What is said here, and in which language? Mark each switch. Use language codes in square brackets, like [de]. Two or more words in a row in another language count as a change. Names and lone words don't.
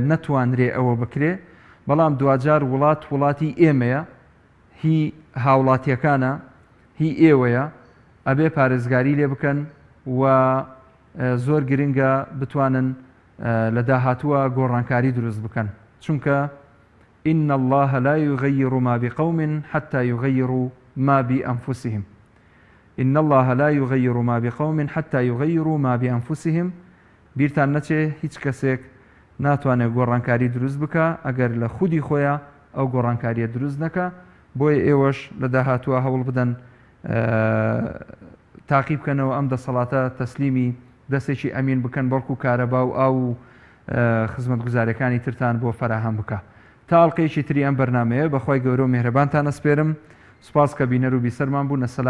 [ckb] نەتوانرێ ئەوە بکرێ بەڵام دوجار وڵاتی ئێمەیە هی هاوڵاتیەکانە هی ئێوەیە ئەبێ پارێزگاری لێ بکەن و زۆر گرنگە بتوانن لە داهاتووە گۆڕانکاری دروست بکەن چونکە [ar] إن الله لا يغير ما بقوم حتى يغيروا ما بأنفسهم إن الله لا يغير ما بقوم حتى يغيروا ما بأنفسهم [ckb] بیرتان نەچێ هیچ کەسێک ناتوانێت گۆڕانکاری دروست بکە ئەگەر لە خودی خۆیان ئەو گۆڕانکاریە دروست نەکە بۆیە ئێوەش لە داهاتووە هەوڵ بدەن تاقی بکەنەوە ئەم دەسەڵاتە تەسلیمی دەستێکی ئەمین بکەن بەڵکو کارەبا و ئاو خزمەتگوزاریەکانی ترتان بۆ فەراهەم بکە تا ئەڵقەیەکی تری ئەم بەرنامەیە بەخوای گەورە و میهرەبانتان ئەسپێرم سوپاس کە بینەر و بیسەرمان بوون.